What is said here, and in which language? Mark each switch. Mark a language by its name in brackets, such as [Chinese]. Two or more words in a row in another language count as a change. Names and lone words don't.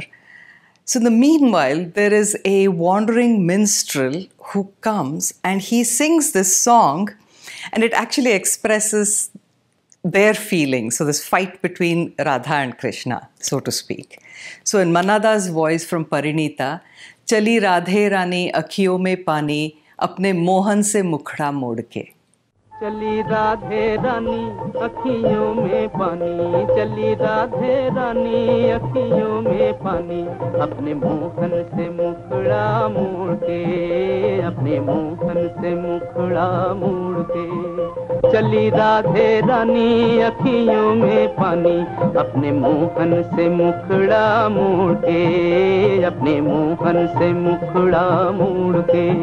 [English] So in the meanwhile, there is a wandering minstrel who comes and he sings this song, and it actually expresses their feelings. So this fight between Radha and Krishna, so to speak. So in Manada's voice from Parinita, [Hindi] चली राधे रानी अखियों में पानी, अपने मोहन से मुखड़ा मोड़ के. चली राधे रानी अखियों में पानी चली राधे रानी अखियों में पानी अपने मोहन से मुखड़ा मोड़ के अपने मोहन से मुखड़ा मोड़ के चली राधे रानी अखियों में पानी अपने मोहन से मुखड़ा मोड़ के अपने मोहन से मुखड़ा मोड़ के